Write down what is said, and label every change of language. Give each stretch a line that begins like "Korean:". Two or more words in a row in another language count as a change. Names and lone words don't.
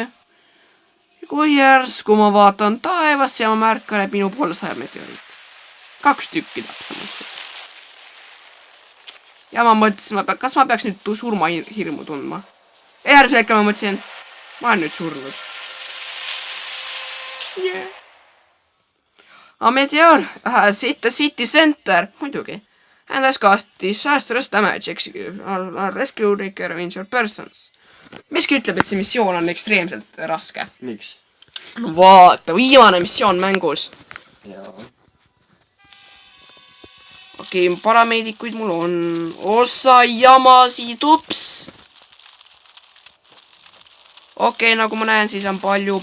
Estonian: Kui järsku ma vaatan taevasse ja ma märkan, et minu poole sajab meteoriit. 2 tükki täpsemalt siis. Ja ma mõtlesin, kas ma peaks nüüd surmahirmu tundma. Järgmisel hetkel ma mõtlesin, ma olen nüüd surnud.
English: A meteor, the city center, muidugi. And has caused disastrous damage, rescue take care of injured persons.
Estonian: Miski ütleb, et see missioon on ekstreemselt raske. Miks? No vaata, viimane missioon mängus. Okei, parameedikuid mul on. Osa jamasid, ups. Okei, nagu ma näen, siis on palju.